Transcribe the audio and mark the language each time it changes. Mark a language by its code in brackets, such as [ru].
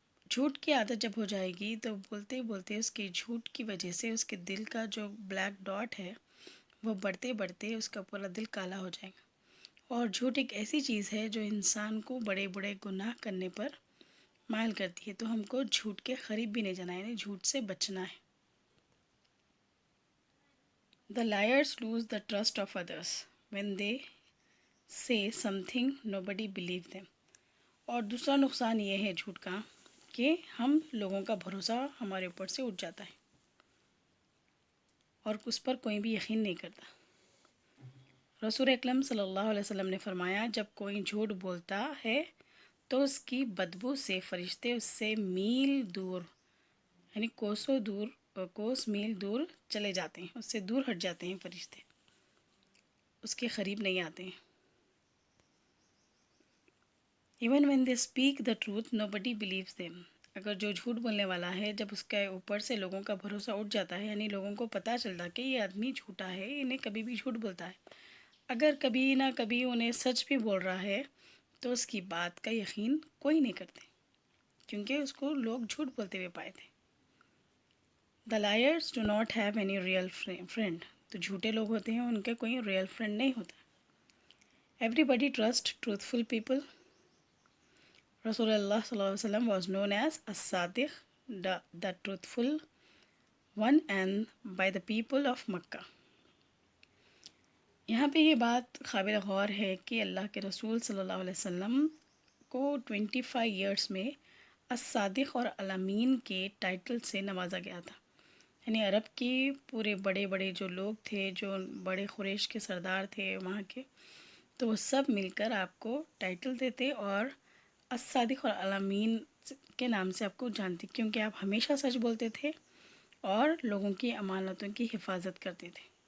[hi] झूठ की आदत जब हो जाएगी तो बोलते बोलते उसके झूठ की वजह से उसके दिल का जो ब्लैक डॉट है वो बढ़ते बढ़ते उसका पूरा दिल काला हो जाएगा. और झूठ एक ऐसी चीज़ है जो इंसान को बड़े बड़े गुनाह करने पर मायल करती है. तो हमको झूठ के करीब भी नहीं जाना है, यानी झूठ से बचना है. [en] The liars lose the trust of others when they say something nobody believe them. [hi] और दूसरा नुकसान ये है झूठ का कि हम लोगों का भरोसा हमारे ऊपर से उठ जाता है और उस पर कोई भी यकीन नहीं करता. रसूल अकरम सल्लल्लाहु अलैहि वसल्लम ने फरमाया, जब कोई झूठ बोलता है तो उसकी बदबू से फरिश्ते उससे मील दूर, यानी कोस मील दूर चले जाते हैं, उससे दूर हट जाते हैं फरिश्ते, उसके करीब नहीं आते हैं. [en] Even when they speak the truth nobody believes them. [hi] अगर जो झूठ बोलने वाला है, जब उसके ऊपर से लोगों का भरोसा उठ जाता है, यानी लोगों को पता चलता कि ये आदमी झूठा है, इन्हें कभी भी झूठ बोलता है, अगर कभी ना कभी उन्हें सच भी बोल रहा है, तो उसकी बात का यकीन कोई नहीं करते, क्योंकि उसको लोग झूठ बोलते हुए पाए थे. [en] The liars do not have any real friend. [hi] तो झूठे लोग होते हैं, उनके कोई रियल फ्रेंड नहीं होता. [en] Everybody trust truthful people. Rasulullah sallallahu alaihi wasallam was known as as-Sadiq, the truthful one, and by the people of Makkah. [hi] यहाँ पे ये बात काबिल गौर है कि अल्लाह के रसूल सल्लल्लाहु अलैहि वसल्लम को 25 ईयर्स में as-Sadiq और al-Amin के टाइटल से नवाजा गया था. यानी अरब के पूरे बड़े बड़े जो लोग थे, जो बड़े कुरैश के सरदार थे वहाँ के, तो वो सब मिलकर आपको टाइटल देते और as-Sadiq और al-Amin के नाम से आपको जानते, क्योंकि आप हमेशा सच बोलते थे और लोगों की अमानतों की हिफाजत करते थे.